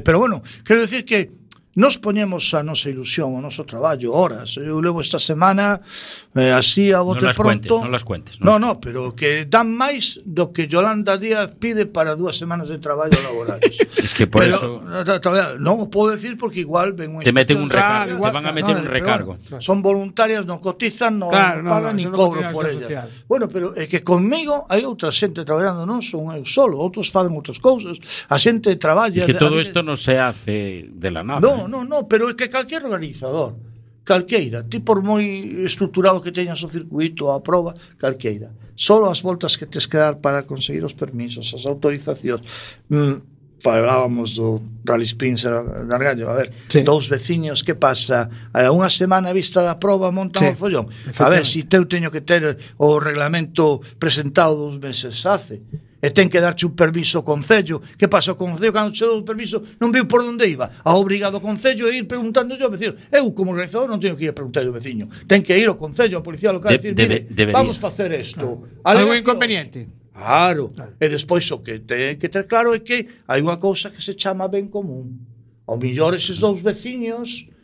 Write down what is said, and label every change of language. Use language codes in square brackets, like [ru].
[gl] Pero bueno, quero decir que [es] nos ponemos [gl] a nosa ilusión, o noso traballo, horas. Eu levo esta semana así a bote no pronto. [es] Non las cuentes. [gl] No, pero que dan máis do que Yolanda Díaz pide para dúas semanas de traballo laborales. [es] Es que por pero, eso... [gl] Non o podo decir porque igual ven [es] un... Te meten un recargo. Ah, igual, te van a meter un recargo. Pero, son voluntarias, non cotizan, non claro, no pagan ni cobro por ellas. [gl] Bueno, pero é que conmigo hai outra xente traballando, non son eu solo. Outros fazen outras cousas. A xente traballa... [es] Es que todo [gl] isto non [es] se hace de la nada. [gl] No, pero é que calquer organizador, calqueira, ti por moi estruturado que teñas o circuito, a prova, calqueira, solo as voltas que tes que dar para conseguir os permisos, as autorizacións, falábamos do Rally Sprint de Argallo, a ver, sí. 2 veciños, que pasa? Unha semana a vista da prova, montan o follón. A ver, se teu teño que ter o reglamento presentado 2 meses, hace. E ten que darche un permiso ao concello. Que pasa ao concello? Cando che dou o permiso, non viu por onde iba. A obrigado ao concello a ir preguntando ao veciño. Eu, como organizador, non teño que ir a preguntar ao veciño. Ten que ir ao concello, a policía local, decir, mire, debería. Vamos facer isto. Algo inconveniente. Claro. E despois, o que ten que ter claro é que hai unha cousa que se chama ben común. Ao millor, eses 2 veciños